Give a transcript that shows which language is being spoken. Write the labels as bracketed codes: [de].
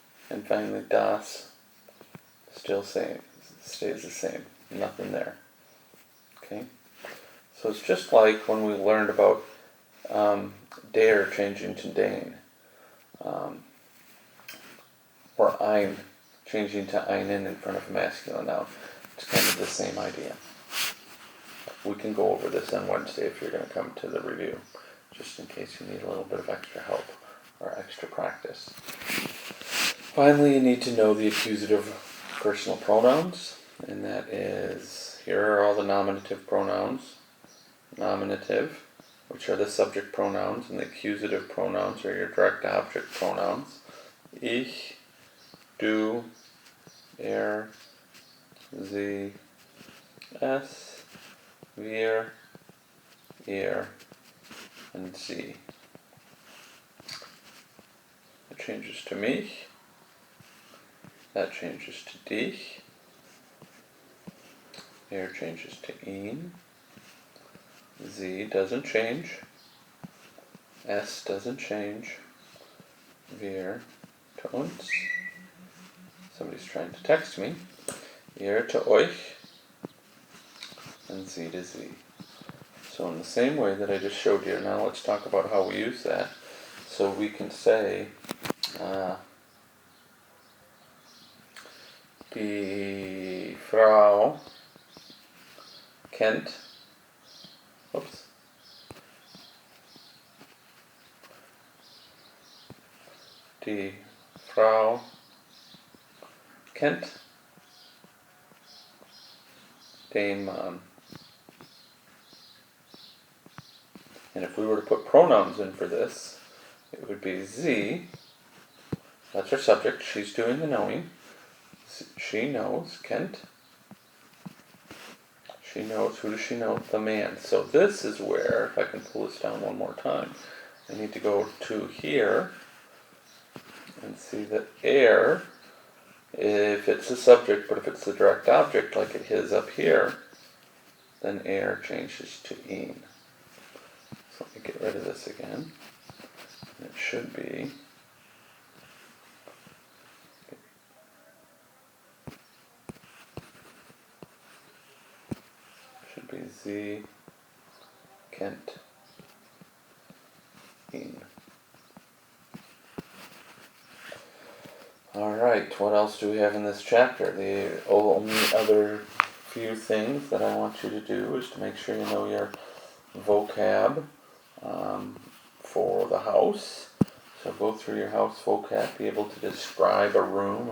[en] And finally, das, still stays the same. Nothing there. Okay? So it's just like when we learned about der changing to den. Or ein changing to einen in front of a masculine noun. It's kind of the same idea. We can go over this on Wednesday if you're going to come to the review, just in case you need a little bit of extra help or extra practice. Finally, you need to know the accusative personal pronouns, and that is, here are all the nominative pronouns. Nominative, which are the subject pronouns, and the accusative pronouns are your direct object pronouns. [de] Ich, du, er, sie, es, wir, ihr, and sie. [en] It changes to mich. That changes to dich. Er changes to ihn. Sie doesn't change. Es doesn't change. Wir to uns. Somebody's trying to text me. Ihr to euch. And sie to sie. So in the same way that I just showed you, now let's talk about how we use that. So we can say, [de] die Frau kennt, die Frau kennt den Mann. [en] And if we were to put pronouns in for this, it would be sie, that's her subject, she's doing the knowing. She knows, kennt. She knows, who does she know? The man. So this is where, if I can pull this down one more time, I need to go to here and see that er, if it's the subject, but if it's the direct object like it is up here, then er changes to ihn. So let me get rid of this again. It should be [de] sie kennt ihn. [en] Alright, what else do we have in this chapter? The only other few things that I want you to do is to make sure you know your vocab for the house. So go through your house vocab, be able to describe a room.